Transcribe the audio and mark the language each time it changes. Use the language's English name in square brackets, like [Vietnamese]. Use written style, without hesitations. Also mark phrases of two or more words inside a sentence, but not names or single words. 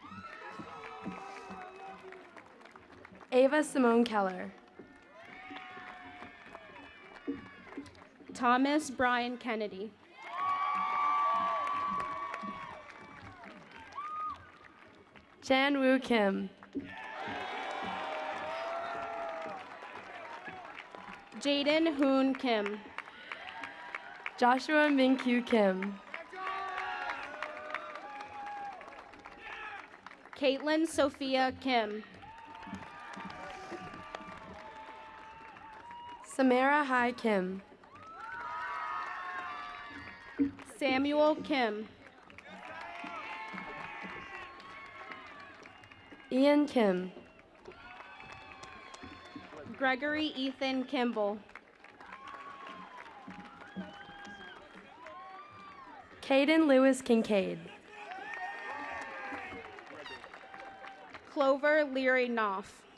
[English] Ava Simone Keller. Thomas Brian Kennedy. Chan Woo Kim. Jaden Hoon Kim. Joshua Minkyu Kim. Caitlin Sophia Kim. Samara Hai Kim. Samuel Kim. Ian Kim. Gregory Ethan Kimball. Caden Lewis Kincaid. Clover Leary Knopf.